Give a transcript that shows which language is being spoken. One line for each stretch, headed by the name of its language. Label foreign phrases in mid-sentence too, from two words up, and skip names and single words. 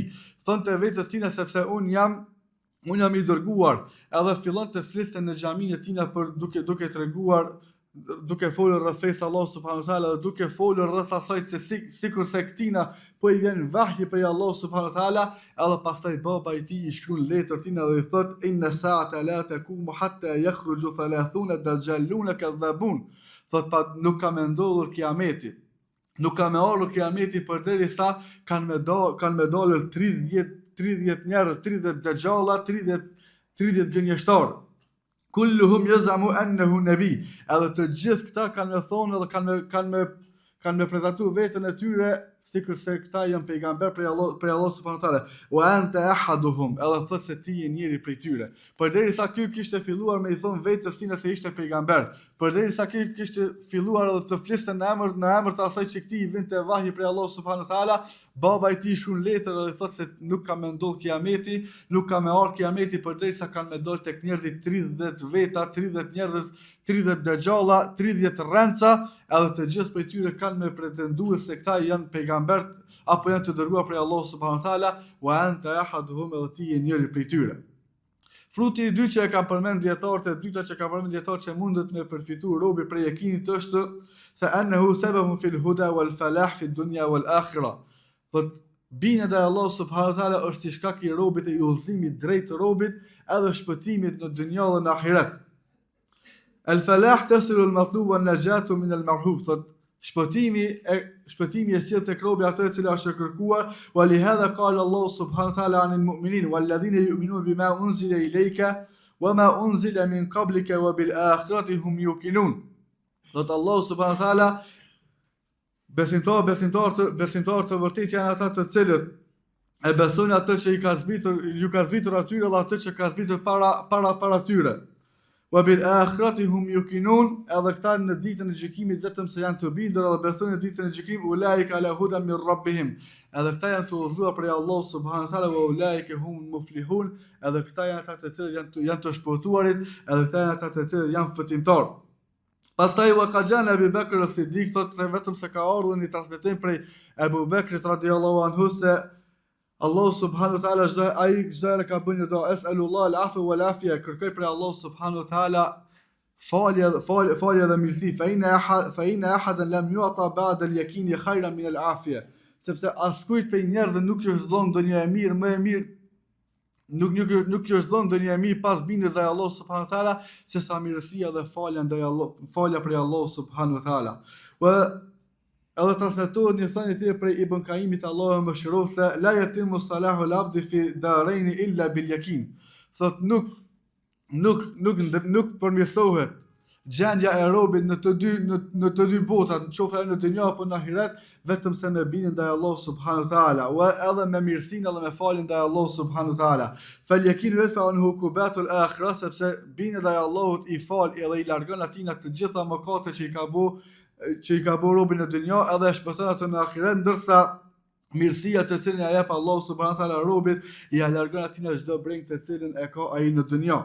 Albanian: Thonte vetes tina sepse un jam i dërguar, edhe fillon të fliste në xhaminë e tina për duke treguar, duke folur rreth fesë
Arabic: الله سبحانه وتعالى
Albanian: dhe duke folur rreth asaj se sikur se këtina po i vjen vahji prej
Arabic: الله سبحانه وتعالى,
Albanian: edhe pastaj baba i tij i shkruan letër tina dhe i thot
Arabic: إن الساعة لا تقوم حتى يخرج 30 دجالا كذابا.
Albanian: Thot pa nuk ka më ndodhur kiameti. Nuk ka më ardhur kiameti përderisa kanë më dalë 30 njerëz, 30 dajjalla, 30 gënjeshtar.
Arabic: كلهم يزعم أنه نبي.
Albanian: Edhe të gjithë këta kanë thonë edhe kanë me prezantuar veten e tyre sikur se këta janë pejgamber prej
Arabic: الله سبحانه وتعالى. وأنت أحدهم,
Albanian: edhe thotë se ti je njëri prej tyre. Përderisa ky kishte filluar me i thon vetes tina se ishte pejgamber, përderisa ky kishte filluar edhe të fliste në emër të asaj që këtij vinte vahji prej
Arabic: الله سبحانه وتعالى,
Albanian: baba i tij shkruan letër dhe thotë se nuk ka më ndodh kiameti, nuk ka më ardhur kiameti përderisa kanë më dalë tek njerëzit 30 veta, 30 njerëz, 30 dajjalla, 30 rrenca, edhe të gjithë prej tyre kanë me pretenduar se këta janë pejgamber apo janë të dërguar prej
Arabic: الله سبحانه وتعالى وأنت أحدهم,
Albanian: edhe ti je njëri prej tyre. Fruti i dytë që e ka përmend dietarët, e dyta që ka përmend dietarët që mundet me përfituar robi prej yakinit është se
Arabic: أنه سبب في الهدى والفلاح في الدنيا والآخرة.
Albanian: Thot bindja te
Arabic: الله سبحانه وتعالى
Albanian: është i shkak i robit e udhëzimit drejt robit edhe shpëtimit në dynjë dhe në ahiret.
Arabic: الفلاح تحصيل المطلوب والنجاة من المرهوب.
Albanian: Thot shpëtimi e sjell tek robi ato e cila është e kërkuar,
Arabic: ولهذا قال الله سبحانه وتعالى عن المؤمنين والذين يؤمنون بما أنزل إليك وما أنزل من قبلك وبالآخرة هم يوقنون.
Albanian: Thot
Arabic: الله سبحانه وتعالى,
Albanian: besimtar të vërtet janë ata të cilët e besojnë atë që ju ka zbritur atyre dhe atë që ka zbritur para tyre.
Arabic: وبالآخرة هم يوقنون,
Albanian: edhe këta në ditën e gjykimit vetëm se janë të bindur dhe besojnë në ditën e gjykimit,
Arabic: أولئك على هدى من ربهم,
Albanian: edhe këta janë të udhëzuar prej
Arabic: الله سبحانه وتعالى وأولئك هم المفلحون,
Albanian: edhe këta janë ata të cilët janë të shpëtuarit, edhe këta janë ata të cilët janë fitimtar. Pastaj wa qajana Abu Bakr as-Siddiq, thot se vetëm se ka ardhur një transmetim prej Abu Bakrit
Arabic: رضي الله عنه
Albanian: se
Arabic: الله سبحانه وتعالى
Albanian: çdo ka bënë do
Arabic: أسأل الله العفو والعافية,
Albanian: kërkoj për
Arabic: الله سبحانه وتعالى
Albanian: falje dhe mirësi,
Arabic: فإن أحدا لم يعط بعد اليقين خيرا من العافية,
Albanian: sepse askujt prej njerëzve nuk i është dhënë ndonjë e mirë, më e mirë nuk i është dhënë ndonjë e mirë pas bindjes ndaj
Arabic: الله سبحانه وتعالى
Albanian: se sa mirësia dhe falja prej
Arabic: الله سبحانه وتعالى.
Albanian: Edhe transmetohet një thënie tjetër prej Ibn Kaimit, Allahu më shërof, se
Arabic: لا يتم صلاح العبد في الدارين إلا باليقين.
Albanian: Thot nuk përmirësohet gjendja e robit në të dy botat, qoftë në dynjë apo në ahiret, vetëm se me bindjen ndaj
Arabic: الله سبحانه وتعالى,
Albanian: edhe me mirësinë edhe me faljen ndaj
Arabic: الله سبحانه وتعالى. فاليقين يدفع عنه كربات الآخرة,
Albanian: sepse bindja ndaj Allahut i fal edhe i largon atina të gjitha mëkatet që i ka bëu robi në dynjë, edhe e shpëton atë në ahiret, ndërsa mirësia të cilën ja jep
Arabic: الله سبحانه وتعالى
Albanian: robit, i largon atina çdo breng të cilën e ka ai në dynjë.